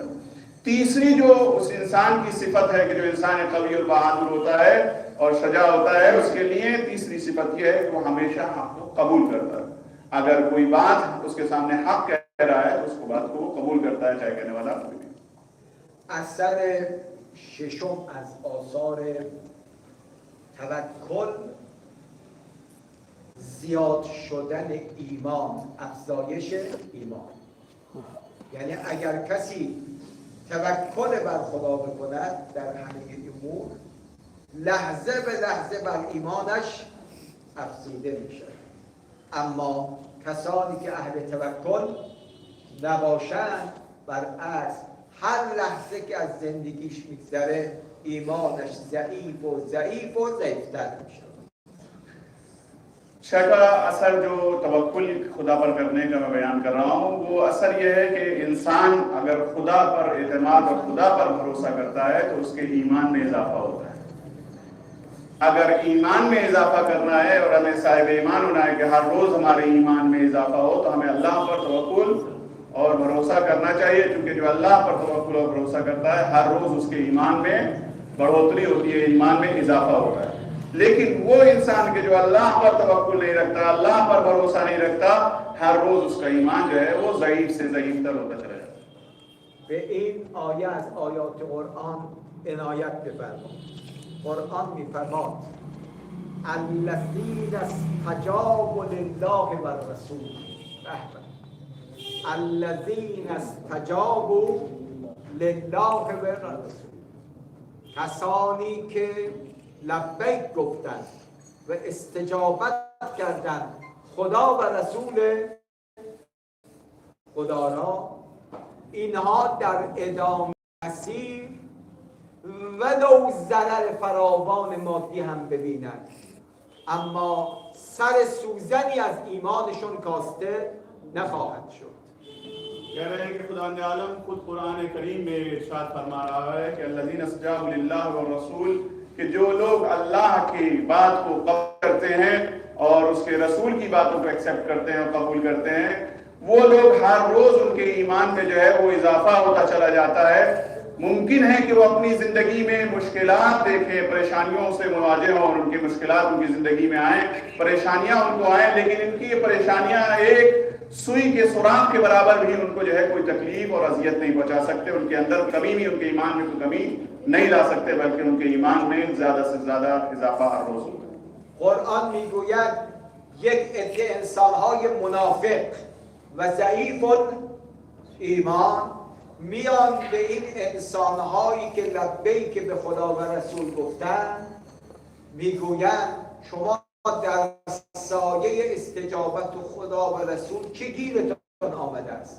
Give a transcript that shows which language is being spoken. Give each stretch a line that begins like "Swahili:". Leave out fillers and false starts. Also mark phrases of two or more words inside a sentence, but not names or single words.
Hindi: तीसरी जो उस इंसान की सिफत है कि जो इंसान कवी और बहादुर होता है और सजा होता है, उसके लिए तीसरी सिफत यह है कि वो हमेशा हक को कबूल करता है। अगर कोई बात उसके सामने हक कह रहा है तो उसको बात को वो कबूल करता है, चाहे कहने वाला कोई भी।
Persian: اثر ششم از آثار توکل زیاد شدن ایمان، افزایش ایمان. یعنی اگر کسی توکل بر خدا بکند در همه امور، لحظه به لحظه بر ایمانش افزوده میشه. اما کسانی که اهل توکل نباشند، برعکس هر لحظه که از زندگیش میگذره ایمانش ضعیف و ضعیفتر میشه.
Hindi: छठा असर जो तवक्कुल खुदा पर करने का मैं बयान कर रहा हूँ, वो असर यह है कि इंसान अगर खुदा पर एतमाद और खुदा पर भरोसा करता है तो उसके ईमान में इजाफा होता है। अगर ईमान में इजाफा करना है और हमें साहिब ईमान होना है कि हर रोज हमारे ईमान में इजाफा हो, तो हमें अल्लाह पर तवक्कुल और भरोसा करना चाहिए, क्योंकि जो अल्लाह पर तवक्कुल और भरोसा करता है हर रोज उसके ईमान में बढ़ोतरी होती है, ईमान में इजाफा होता है। लेकिन वो इंसान के जो अल्लाह पर तवक्कुल नहीं रखता, अल्लाह पर भरोसा नहीं रखता, हर रोज उसका ईमान जो है वो ज़ईफ से ज़ईफतर होता चला जाता है।
Persian: به این آیه از آیات قرآن عنایت بفرمایید. قرآن میفرماد
Arabic: الذین استجابوا لله و الرسول، الذین استجابوا لله و الرسول،
Persian: کسانی که لبیک گفتند و استجابت کردند خدا و رسول خدا را، اینها در ادامه مسیر ولو ضرر فراوان مادی هم ببینند، اما سر سوزنی از ایمانشون کاسته نخواهد شد.
Hindi: कह रहे हैं कि खुदा ने आलम खुद कुरान करीम में इरशाद फरमा रहा है कि
Arabic: الذين استجابوا لله و رسول,
Hindi: कि जो लोग अल्लाह की बात को कबूल करते हैं और उसके रसूल की बातों को एक्सेप्ट करते हैं और कबूल करते हैं, वो लोग हर रोज उनके ईमान में जो है वो इजाफा होता चला जाता है। मुमकिन है कि वो अपनी जिंदगी में मुश्किलात देखें, परेशानियों से मुवाजे हों और उनकी मुश्किलात उनकी जिंदगी में आए, परेशानियां उनको आए, लेकिन इनकी ये परेशानियां एक सुई के सुराख के बराबर भी उनको जो है कोई तकलीफ और अजियत नहीं पहुंचा सकते। उनके अंदर कभी भी उनके ईमान में कोई कमी नहीं ला सकते, बल्कि उनके ईमान में ज्यादा से ज्यादा इजाफा हर रोज होता है।
Persian: قرآن میگوید یک عده انسان‌های منافق و ضعیف ایمان میان به این انسان‌هایی که لبیک به خدا و رسول گفتند، میگویند شما در سایه استجابت خدا و رسول چه گیرتان آمده است؟